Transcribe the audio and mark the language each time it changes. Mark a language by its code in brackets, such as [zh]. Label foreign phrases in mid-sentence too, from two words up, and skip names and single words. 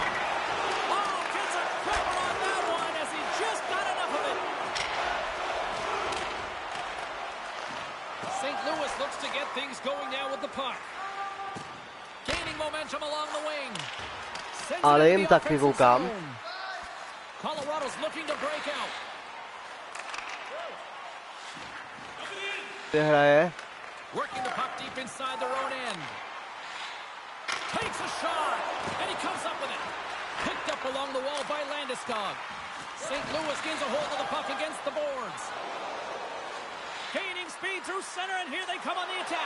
[en] Oh, gets a cover on that one as he just got enough of it. St. Louis looks to get things going now with the puck. Gaining momentum along the wing. Sends it [cs] Ale [en] into [cs] jim [en] the [cs] taky [en] offensive [cs] koukám. [en] zone. Colorado's looking to break out. [cs] Ty hraje. [en] Working the puck deep inside their own end. Takes a shot, and he comes up with it. Picked up along the wall by Landeskog. St. Louis gains a hold of the puck against the boards. Gaining speed through center, and here they come on the attack.